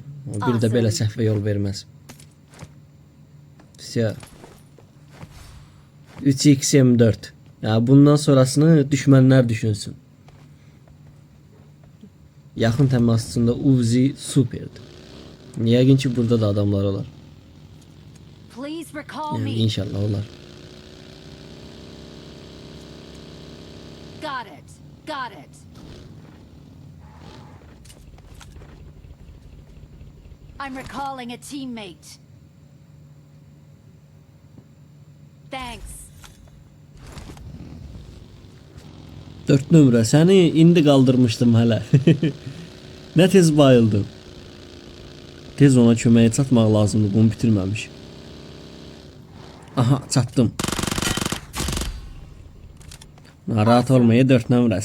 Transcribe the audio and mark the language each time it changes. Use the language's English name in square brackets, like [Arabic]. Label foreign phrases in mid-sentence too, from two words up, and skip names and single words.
[Azerbaijani] Bir də belə səhvə yol verməz. [Russian] Всё. 3x M4. [Azerbaijani] Ya bundan sonrasını düşmənlər düşünsün. Yaxın təmasında Uzi superdir. Yəqin ki burada da adamlar olar. [English] Please recall [Azerbaijani] Yəni [English] me. [Azerbaijani] inşallah olar. [English] Got it. Got it. I'm recalling a teammate. Thanks. [Azerbaijani] 4 nömrə səni indi qaldırmışdım hələ. Nə tez bayıldım. Tez ona köməyə çatmaq lazımdır, bunu bitirməmiş. Aha, çatdım. Narahat olmayın 4 nömrə.